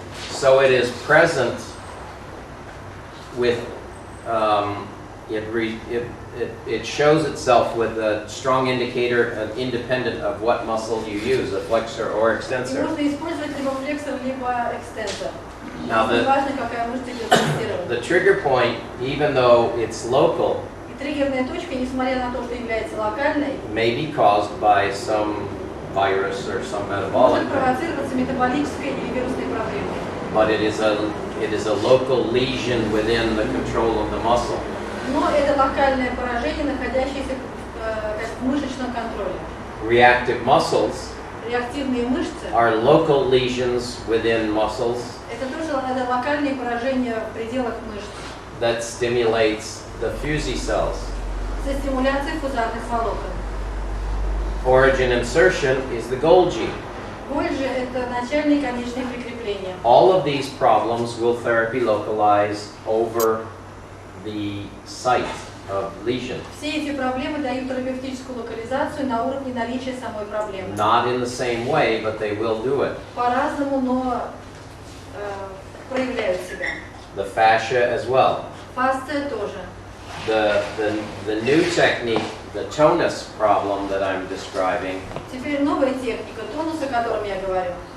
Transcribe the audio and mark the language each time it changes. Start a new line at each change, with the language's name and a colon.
English: So it is present with, it shows itself with a strong indicator independent of what muscle you use, a flexor or
Russian: И
English: extensor.
Russian: можно использовать либо флексор, либо экстенсор.
English: Now
Russian: Не
English: the,
Russian: важно, какая мышца идет тестировать.
English: the trigger point, even though it's local,
Russian: И триггерная точка, несмотря на то, что является локальной,
English: may be caused by some virus or some metabolic thing.
Russian: провоцироваться метаболической или вирусной проблемой.
English: But it is a local lesion within the control of the muscle.
Russian: Но это локальное поражение, находящееся в мышечном контроле.
English: Reactive muscles
Russian: Реактивные мышцы
English: are local lesions within muscles
Russian: это тоже это локальные поражения в пределах мышц
English: that stimulates the Fusey cells.
Russian: со стимуляцией фузарных волокон.
English: Origin insertion is the Golgi.
Russian: Боль же это начальные конечные прикрепления.
English: All of these problems will therapy localize over the site of lesion,
Russian: Все эти проблемы дают терапевтическую локализацию на уровне наличия самой проблемы.
English: not in the same way, but they will do it.
Russian: По-разному, но проявляют себя.
English: The fascia as well.
Russian: Фасция тоже.
English: The new technique, the tonus problem that I'm describing,
Russian: Теперь новая техника, тонус, о котором я говорю,